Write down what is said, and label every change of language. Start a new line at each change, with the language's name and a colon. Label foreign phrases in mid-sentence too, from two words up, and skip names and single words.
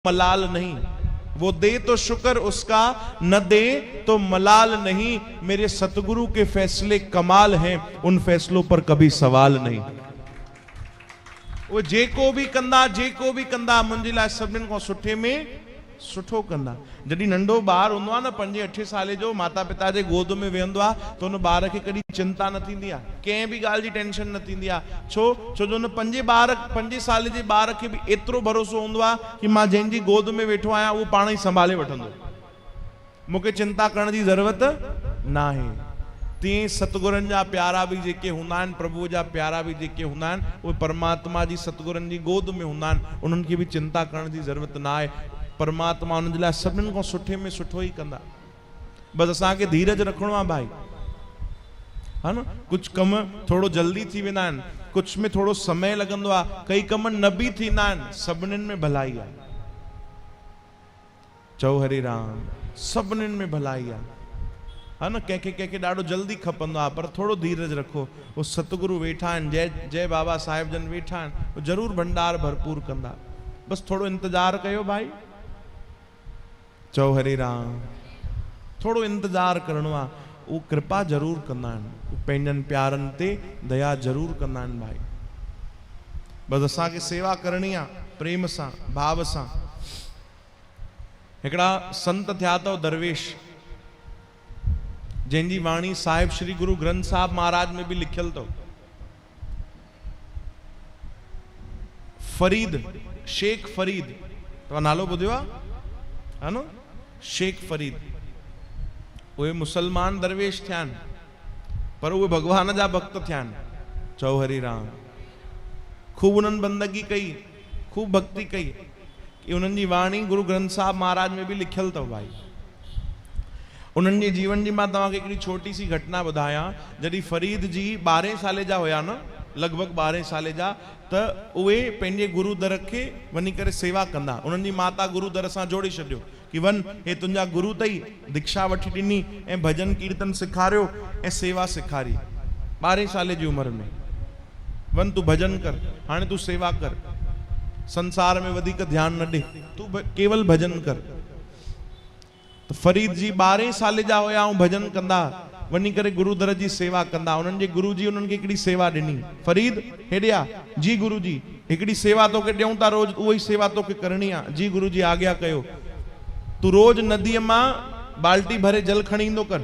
Hindi: मलाल नहीं। वो दे तो शुक्र उसका, न दे तो मलाल नहीं। मेरे सतगुरु के फैसले कमाल हैं, उन फैसलों पर कभी सवाल नहीं।
Sindhi: वो जेको भी कंदा मुंहिंजे लाइ सभिनीनि खां सुठे में सुठो कंदा। जॾहिं नंढो ॿार हूंदो आहे न 5-8 साल जो, माता पिता जे गोद में वेहंदो आहे त उन ॿार खे कॾहिं चिंता न थींदी आहे, कंहिं बि ॻाल्हि जी टेंशन न थींदी आहे। छो जो उन 5 साल जे ॿार खे बि एतिरो भरोसो हूंदो आहे कि मां जंहिंजी गोद में वेठो आहियां उहो पाण ई संभाले वठंदो, मूंखे चिंता करण जी ज़रूरत न आहे। तीअं सतगुरनि जा प्यारा बि जेके हूंदा आहिनि, प्रभु जा प्यारा बि जेके हूंदा आहिनि, उहे परमात्मा जी सतगुरनि जी गोद में हूंदा आहिनि। उन्हनि खे बि चिंता करण जी ज़रूरत न आहे। परमात्मा उन्हनि जे लाइ सभिनीनि खां सुठे में सुठो ई कंदा। बसि असांखे धीरज रखिणो आहे भाई,
Hindi: है न।
Sindhi: कुझु कम थोरो जल्दी थी वेंदा आहिनि, कुझु में थोरो समय लॻंदो आहे, कई कम न बि थींदा आहिनि, सभिनीनि में भलाई आहे। चओ हरे राम, सभिनीनि में भलाई आहे,
Hindi: है न।
Sindhi: कंहिंखे ॾाढो जल्दी खपंदो आहे, पर थोरो धीरज रखो। वो सतगुरु वेठा आहिनि, जय बाबा साहिब जन वेठा आहिनि, वो ज़रूरु भंडार भरपूर कंदा। बसि थोरो इंतज़ार कयो भाई। चओ हरे राम, थोरो इंतज़ार करिणो आहे। वो कृपा ज़रूर कंदा आहिनि, पंहिंजनि प्यारनि ते दया ज़रूर कंदा आहिनि भाई। बसि असांखे सेवा करणी आहे, प्रेम सां, भाव सां। हिकिड़ा संत थिया अथव दरवेश, जंहिंजी वाणी साहिब श्री गुरु ग्रंथ साहिब महाराज में भी लिखियल अथव। फरीद, शेख फरीद, तव्हां नालो ॿुधियो आहे,
Hindi: है न।
Sindhi: शेख फरीद, उहे मुसलमान दरवेश थिया आहिनि, पर उहे भगवान जा भक्त थिया आहिनि। चओ हरि राम। खूब उन्हनि बंदगी कई, खूब भक्ति कई, कि उन्हनि जी वाणी गुरु ग्रंथ साहिब महाराज में भी लिखियल अथव भाई। उन्हनि जे जीवन जी मां तव्हांखे हिकिड़ी
Hindi: छोटी सी
Sindhi: घटना ॿुधायां। जॾहिं फरीद जी 12 साल जा हुया न, लॻभॻि 12 साल जा, त उहे पंहिंजे गुरु दर खे वञी करे सेवा कंदा। उन्हनि जी माता गुरु दर सां जोड़े छॾियो कि वन, हे तुंहिंजा गुरु अथई, दीक्षा वठी ॾिनी ऐं भजन कीर्तन सेखारियो ऐं सेवा सेखारी। 12 साल जी उमिरि में वन, तूं भजन कर, हाणे तूं सेवा कर, संसार में वधीक ध्यानु न ॾे, तूं केवल भजन कर। तो फरीद जी 12 साल जा हुया ऐं भजन कंदा, वञी करे गुरु दर जी सेवा कंदा। उन्हनि जे गुरु जी उन्हनि खे हिकिड़ी सेवा ॾिनी। फरीद हेॾे आ, जी गुरु जी, हिकिड़ी सेवा तोखे ॾियूं था, रोज़ उहा ई सेवा तोखे करणी आहे। जी गुरु जी आज्ञा कयो, तूं रोज़ नदीअ मां बाल्टी भरे जल खणी ईंदो कर।